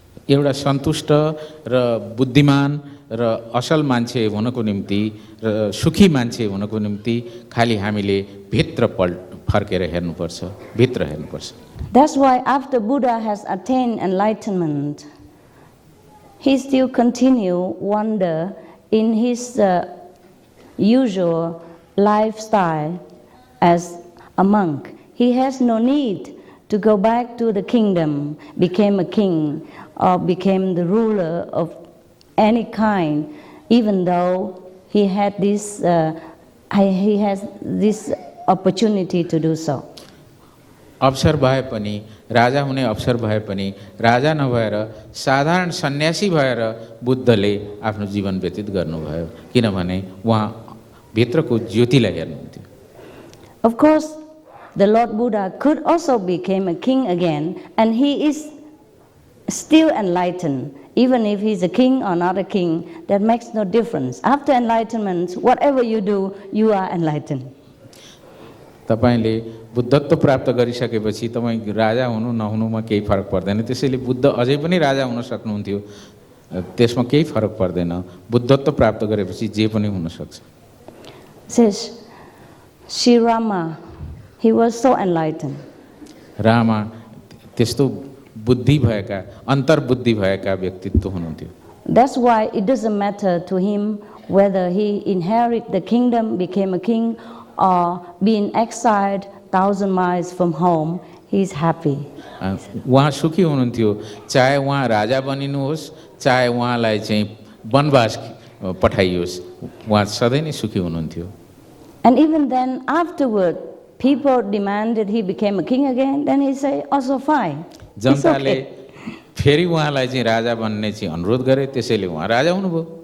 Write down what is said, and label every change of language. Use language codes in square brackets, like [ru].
[ne] एउटा सन्तुष्ट र बुद्धिमान र असल मान्छे हुनको निम्ति र सुखी मान्छे हुनको निम्ति खाली हामीले भित्र फर्केर हेर्नुपर्छ, भित्र हेर्नुपर्छ। [en] That's why after Buddha has attained enlightenment, he still continue wander in his usual lifestyle as a monk. He has no need to go back to the kingdom, became a king, or became the ruler of any kind, even though he had this, he has this opportunity to do so. [ne] अवसर भए पनि, राजा हुने अवसर भए पनि, राजा नभएर साधारण सन्यासी भएर बुद्धले आफ्नो जीवन व्यतीत गर्नुभयो, किनभने उहाँ भित्रको ज्योतिलाई हेर्नुहुन्थ्यो। [en] Of course, the Lord Buddha could also become a king again, and he is still enlightened. Even if he's a king or not a king, that makes no difference. After enlightenment, whatever you do, you are enlightened. [ne] तपाईले बुद्धत्व प्राप्त गरिसकेपछि तपाईँ राजा हुनु नहुनुमा केही फरक पर्दैन। त्यसैले बुद्ध अझै पनि राजा हुन सक्नुहुन्थ्यो, त्यसमा केही फरक पर्दैन। बुद्धत्व प्राप्त गरेपछि जे पनि हुन सक्छ। [en] Says Sri Rama, he was so enlightened. [ne] Rama त्यस्तो बुद्धि भएका, अन्तर्बुद्धि भएका व्यक्तित्व हुनुहुन्थ्यो। [en] That's why it doesn't matter to him whether he inherit the kingdom, became a king, or being exiled 1,000 miles from home, he is happy. [ne] उहाँ सुखी हुनुहुन्थ्यो, चाहे उहाँ राजा बनिनुहोस्, चाहे उहाँलाई चाहिँ वनवास पठाइयोस्, उहाँ सधैँ नै सुखी हुनुहुन्थ्यो। [en] And even then, afterward, people demanded he became a king again, then he say, also fine. It's [ne] जनताले [en] okay. [ne] फेरि उहाँलाई चाहिँ राजा बन्ने चाहिँ अनुरोध गरे, त्यसैले उहाँ राजा हुनुभयो।